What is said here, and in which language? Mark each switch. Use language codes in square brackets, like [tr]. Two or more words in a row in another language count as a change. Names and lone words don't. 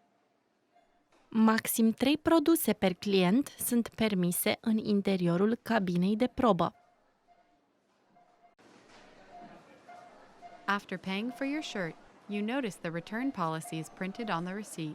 [ro] Maxim 3 produse per client sunt permise în interiorul cabinei de probă. [en] After paying for your shirt, you notice the return policy is printed on the receipt.